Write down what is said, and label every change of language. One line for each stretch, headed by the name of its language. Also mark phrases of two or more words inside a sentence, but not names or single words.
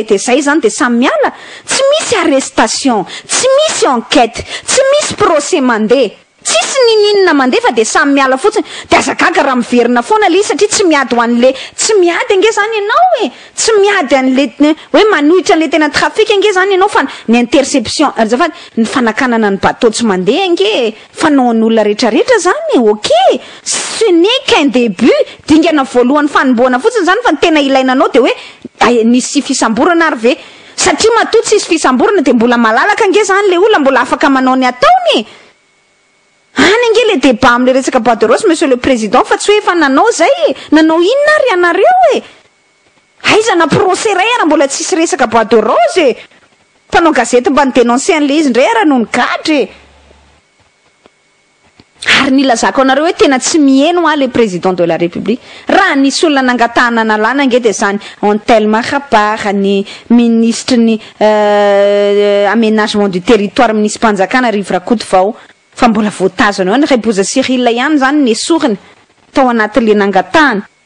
Malagasy: de zay zany de samy miala tsy misy arrestation tsy misy enquête tsy misy procès mandeha tsisy ninina mandeha fa de samy miala fotsiny de azagaga raha miverina foana le satria tsy miady ho an'le tsy miady ange zany ianao tsy miady an'le hoe manohitra an'le tena trafic ange zany ianao fa ny interception azafady ny fanakanana ny bateau tsy mandeha ange fanao an'olona rehetrarehetra zany
French: ce n'est qu'un début
Malagasy: dingana voalohany fanomboana fotsiny zany fa ny tena ilainanao de hoe nisy fisamborana ary ve satria matoa tsisy fisamborana de mbola malalaka ange zany le olona mbola afaka manao ny ataony any ange le débat am'le resaka
French: bois de rose monsieur le président
Malagasy: fa tsy hoe efa nanao zay nanao inona ary anareo aiza na procès ray ara mbola tsisy resaka
French: bois de rose
Malagasy: mpanao gazety mba nidénoncer an'le izy ndray ara no nigadry ary nilazako anareo hoe tena tsy mieno le
French: président de la république
Malagasy: raha nisy olona nangatahana nalana ange de zany Antelme Rapara ny ministre ny
French: aménagement du territoire
Malagasy: ministre mpanjakana Rivo Rakotovao fa mbola voatazana eo ny Reboza Cyril ihany zany ny soriny tao anatin'le nangatahana